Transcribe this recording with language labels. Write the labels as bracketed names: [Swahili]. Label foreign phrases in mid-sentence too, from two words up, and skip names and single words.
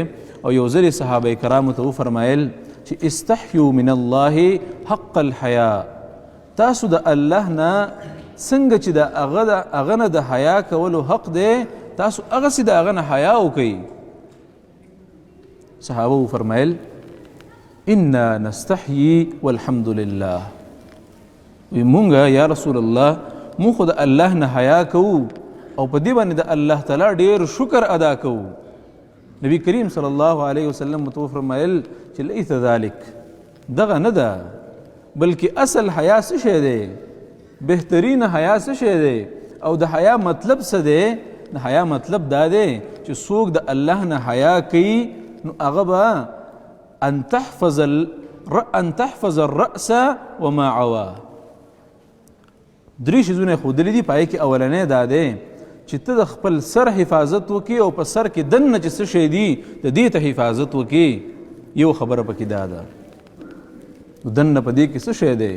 [Pashto] او یو ځل صحابه کرامو ته وفرمایل چې [Arabic] استحیوا من الله حق الحیا، [Pashto] تاسو د الله نه څنګه چې د هغه نه د حیا کولو حق دی تاسو هغسې د هغه نه حیا وکئ. صحابه وفرمایل [Arabic] انا نستحیي والحمد لله. [Pashto] وی مونږه یا رسول الله مونږ خو د الله نه حیا کوو او په دې باندې د الله تعالی ډیر شکر ادا کوو. نبی کریم [Arabic] صلی الله علیه وسلم [Pashto] ته وفرمایل چې [Arabic] لیس ذلک، [Pashto] دغه نه ده، بلکې اصل حیا څه شی دی، بهترین حیا څه شی دی، او د حیا مطلب څه دی؟ د حیا مطلب دا دی چې څوک د الله نه حیا کوي نو هغه به [Arabic] ان تحفظ الرأس وما عوا. [Pashto] درې شیزونه ښودلي دي، پای کې اولنی دا دی چې ته د خپل سر حفاظت وکړي او په سر کې دننه چې څه شی دي د دې ته حفاظت وکړي. یو خبره پکې دا ده، دننه په دې کې څه شی دی؟